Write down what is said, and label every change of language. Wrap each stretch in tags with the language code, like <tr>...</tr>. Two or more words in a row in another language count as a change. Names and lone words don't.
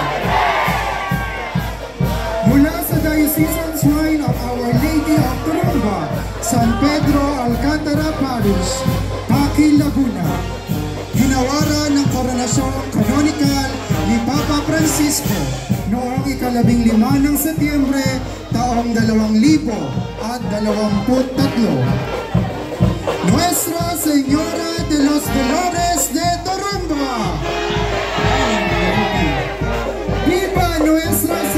<tl>Mula sa Diocesan Shrine of Our Lady of Torremba, San Pedro Alcantara Parish, Paquil, Laguna. Ginawaran ng Koronasyong Canonical ni Papa Francisco noong 15 ng Setyembre taong 2023. Nuestra Señora de los Dolores de Torremba.</tl> <es>Viva Nuestra</es>